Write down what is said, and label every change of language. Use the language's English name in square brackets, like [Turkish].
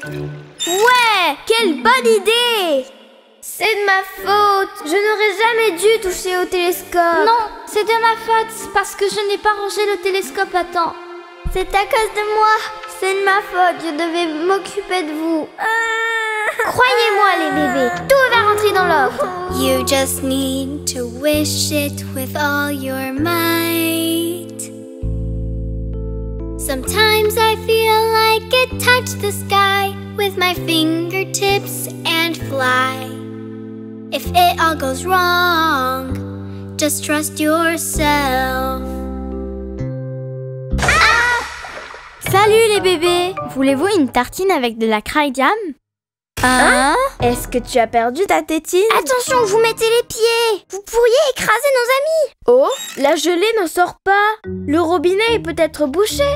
[French] Ouais, quelle bonne idée! C'est de ma faute. Je n'aurais jamais dû toucher au télescope. Non, c'est de ma faute parce que je n'ai pas rangé le télescope à temps. C'est à cause de moi. C'est de ma faute. Je devais m'occuper de vous. Croyez-moi, les bébés, tout va rentrer dans l'ordre. [English] You just need to wish it with all your might. Sometimes I feel like it touched the sky with my fingertips and fly. If it all goes wrong, just trust yourself. [French] Salut les bébés! Voulez-vous une tartine avec de la Cry Jam? Hein? Est-ce que tu as perdu ta tétine? Attention, vous mettez les pieds. Vous pourriez écraser nos amis. Oh, la gelée n'en sort pas. Le robinet est peut-être bouché.